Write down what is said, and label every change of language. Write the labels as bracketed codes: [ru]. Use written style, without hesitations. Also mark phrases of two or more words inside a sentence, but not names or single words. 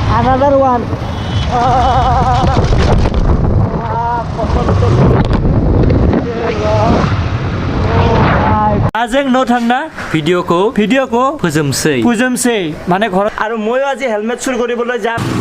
[en] another one. [brx] आजों न थांना भिडिअ को फोजोमसै माने घर आरो [as] মই আজি হেলমেট চুर কৰিবলৈ যাম